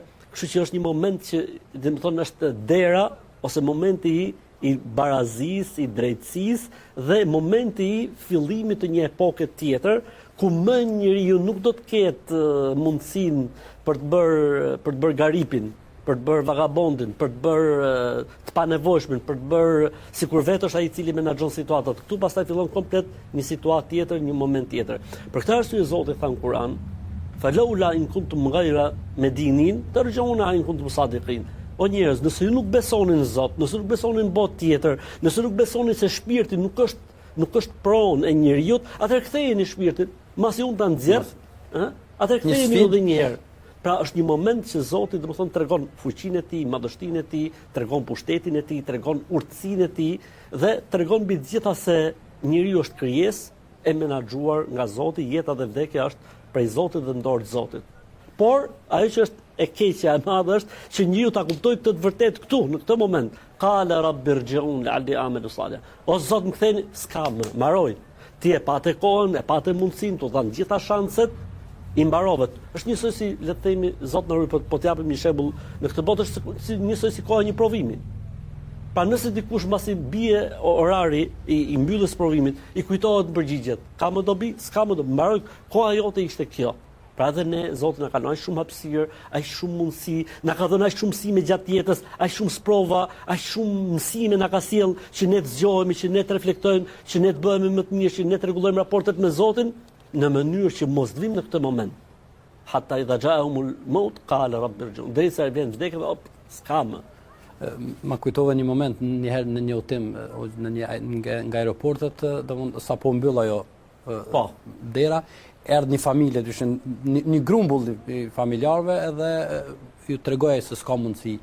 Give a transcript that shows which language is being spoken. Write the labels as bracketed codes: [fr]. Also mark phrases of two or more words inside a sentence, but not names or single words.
[sq] Kështu që është një moment që, dhe më thonë, është dera ose momenti i barazisë, i drejtësisë dhe momenti i fillimit të një epoke tjetër, ku më njeriu nuk do të ketë mundësinë për të bërë garipin, për të bërë vagabondin, për të bërë të panevojshmin, për të bërë sikur vetë është ai i cili menaxhon situatat. Këtu pastaj fillon komplet një situatë tjetër, një moment tjetër. Për këtë arsye Zoti tha në Kur'an: [ar] "فلولا إن كنتم غير مدينين ترجعون إن كنتم صادقين." [sq] O njerëz, nëse ju nuk besoni në Zot, nëse nuk besoni në botë tjetër, nëse nuk besoni se shpirti nuk është pronë e njeriu, atëherë ktheheni shpirtin, masi unë ta nxjerr, atëherë ktheheni edhe një herë. Pra është një moment që Zoti domethënë tregon fuqinë e tij, madhështinë e tij, tregon pushtetin e tij, tregon urtësinë e tij dhe tregon mbi të gjitha se njeriu është krijesë e menaxhuar nga Zoti, jeta dhe vdekja është prej Zotit dhe në dorë të Zotit. Por ajo që është e keqja e madhe është që njeriu ta kuptojë të vërtetë këtu në këtë moment. [ar] قال رب ارجعون لعلي أعمل صالحا. [sq] O Zot, më ktheni, s'ka më, mbaroj. Ti e patë kohën, e patë mundësinë, tu dhan gjitha shanset, i mbarovet. Është njësoj si, le të themi, Zot na ruaj, po t'japim një shembull në këtë botë, është njësoj si koha një provimi. Pra nëse dikush mbasi bie orari i mbylljes provimit, i kujtohet përgjigjet. Ka më dobi, s'ka më dobi. Mbaroj, koha jote ishte kjo. Pra edhe ne, Zoti na ka dhënë aq shumë hapësirë, aq shumë mundësi, na ka dhënë aq shumë mësime gjatë jetës, aq shumë sprova, aq shumë mësime na ka sjell që ne të zgjohemi, që ne të reflektojmë, që ne të bëhemi më të mirë, që ne të rregullojmë raportet me Zotin në mënyrë që mos të vimë në këtë moment. [ar] حتى إذا جاءهم الموت قال رب ارجعون. [sq] Derisa vjen vdekja, s'ka më. Ma kujtova një moment një herë në një udhtim në një nga aeroportet, domthonë sapo mbyll ajo dera, erdhi një familje, një grumbull i familjarëve edhe ju tregoja se s'ka mundësi.